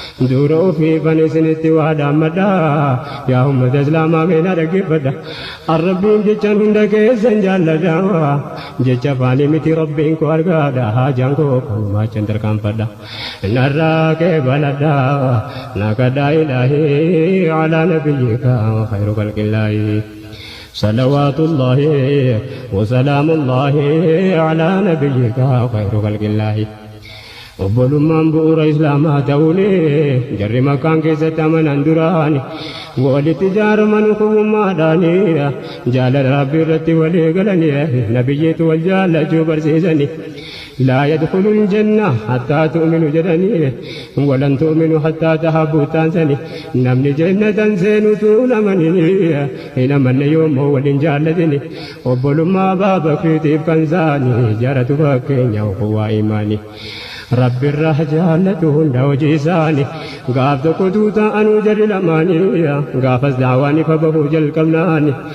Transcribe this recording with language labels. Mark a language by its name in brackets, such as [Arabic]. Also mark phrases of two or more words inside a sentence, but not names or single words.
[Oromo] Dura ofii fan isinitti waa dhaammadha. Yaa ummata Islaamaa mee na dhaggeeffadha. Arrabbiin jechaan hunda keessan jaalladha. Jecha afaanii miti Rabbiin koo argaadha. Haajaan koo kanumaa achan tarkaanfadha. Narraa qeebaladha. Na kadhaa Ilaahii [Arabic] على نبيك خير خلق الله. صلوات الله وسلام الله على نبيك خير خلق الله. [Oromo] Obbolummaan bu'uura Islaamaa ta'uuni, jarri Makkaan keessatti amanan duraani, walitti jaaraman kubbummaadhaani, jaalala Rabbii irratti walii galani, nabiyyiitu wal jaallachuu barsiisani. [Arabic] لا يدخل الجنة حتى تؤمنوا jedhani, ولن تؤمنوا حتى تحبوا taansani. [Oromo] Namni jannatan seenu utuu namani, hin amanne yoommoo wal hin jaallatini. Obbolummaa Abaa Bakriitiif kan saani, jaratu fakkeenya uquwaa imaani. Rabbi irraa jaallatu hunda hojii isaani. Gaaf tokko tuuta anuu jarri lamaani, gaafas daawaan ifa bahuu jalqabnaani.